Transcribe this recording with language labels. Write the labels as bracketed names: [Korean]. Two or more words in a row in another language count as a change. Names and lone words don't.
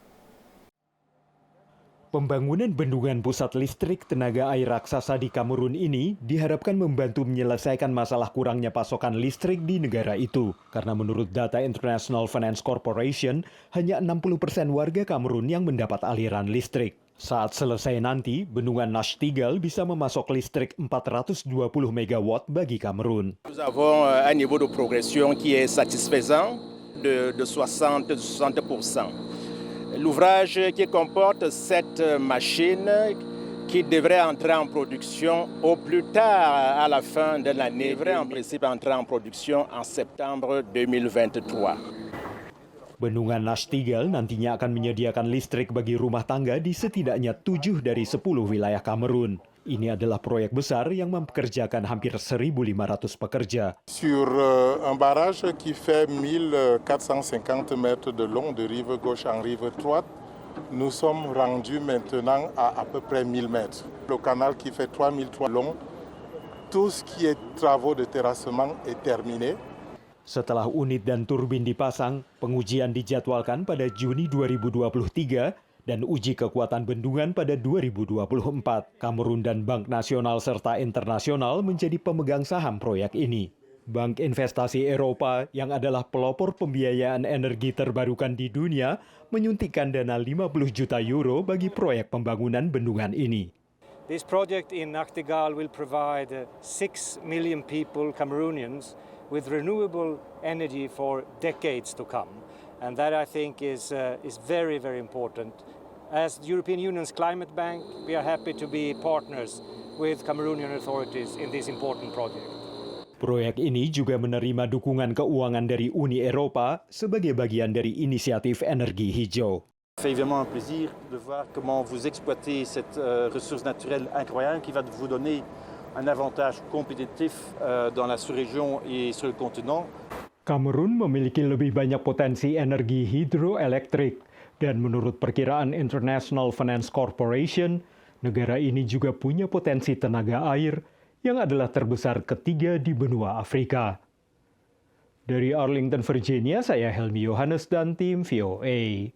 [Indonesian] Pembangunan bendungan pusat listrik tenaga air raksasa di Kamerun ini diharapkan membantu menyelesaikan masalah kurangnya pasokan listrik di negara itu. Karena menurut data International Finance Corporation, hanya 60% warga Kamerun yang mendapat aliran listrik. Saat selesai nanti, bendungan Nachtigal bisa memasok listrik 420 megawatt bagi Kamerun. [French] Nous avons un niveau de progression qui est satisfaisant de 60%. L'ouvrage qui comporte 7 machines qui devraient entrer en production au plus tard à la fin de l'année, devraient en principe entrer en production en septembre 2023. [Indonesian] Bendungan Nachtigal nantinya akan menyediakan listrik bagi rumah tangga di setidaknya 7 dari 10 wilayah Kamerun. Ini adalah proyek besar yang mempekerjakan hampir 1.500 pekerja. [French] Sur un barrage qui fait 1450 mètres de long de rive gauche en rive droite, nous sommes rendus maintenant à peu près 1000 mètres. Le canal qui fait 3003 long, tout ce qui est travaux de terrassement est terminé. [Indonesian] Setelah unit dan turbin dipasang, pengujian dijadwalkan pada Juni 2023 dan uji kekuatan bendungan pada 2024. Kamerun dan Bank Nasional serta Internasional menjadi pemegang saham proyek ini. Bank Investasi Eropa yang adalah pelopor pembiayaan energi terbarukan di dunia menyuntikkan dana 50 juta euro bagi proyek pembangunan bendungan ini. [English] This project in Nachtigal will provide 6 million people, Cameroonians, with renewable energy for decades to come. And that, I think, is very, very important. As the European Union's Climate Bank, we are happy to be partners with Cameroonian authorities in this important project. [Indonesian] Proyek ini juga menerima dukungan keuangan dari Uni Eropa sebagai bagian dari inisiatif energi hijau. [French] Ça fait évidemment un plaisir de voir comment vous exploitez cette ressource naturelle incroyable qui va vous donner un avantage compétitif dans la sous-région et sur le continent. [Indonesian] Kamerun memiliki lebih banyak potensi energi hidroelektrik dan menurut perkiraan International Finance Corporation, negara ini juga punya potensi tenaga air yang adalah terbesar ketiga di benua Afrika. Dari Arlington, Virginia, saya Helmi Yohanes dan tim VOA.